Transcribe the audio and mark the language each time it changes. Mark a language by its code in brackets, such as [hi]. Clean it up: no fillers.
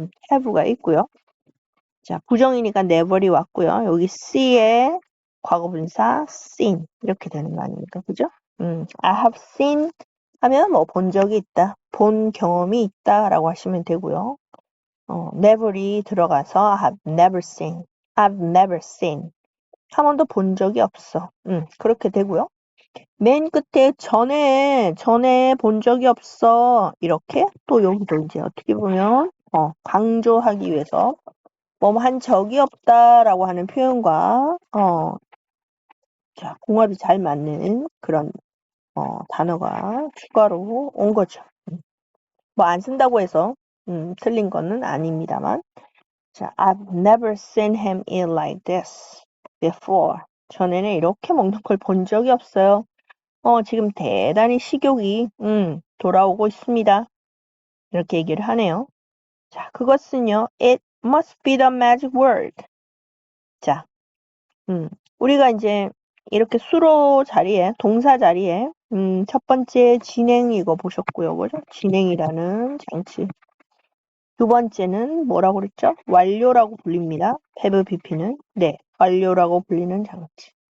[ko] have가 있고요. 자, 부정이니까 never이 왔고요. 여기 see의 과거분사 seen 이렇게 되는 거 아닙니까? 그죠? [en] I have seen [ko] 하면 본 적이 있다, 본 경험이 있다라고 하시면 되고요. never이 들어가서 [en] I have never seen, [ko] I've never seen 한 번도 본 적이 없어. 그렇게 되고요. 맨 끝에 전에 본 적이 없어 이렇게 또 여기도 이제 어떻게 보면 강조하기 위해서 한 적이 없다라고 하는 표현과 자, 궁합이 잘 맞는 그런 단어가 추가로 온 거죠. 안 쓴다고 해서 틀린 거는 아닙니다만. [en] 자, I've never seen him eat like this before. [ko] 전에는 이렇게 먹는 걸 본 적이 없어요. 지금 대단히 식욕이 돌아오고 있습니다. 이렇게 얘기를 하네요. 자, 그것은요. [en] It must be the magic word. [ko] 자, 우리가 이제 이렇게 수로 자리에, 동사 자리에 첫 번째 진행 이거 보셨고요. 그죠? 진행이라는 장치. 두 번째는 뭐라고 그랬죠? 완료라고 불립니다. have pp는 네, 완료라고 불리는 장치.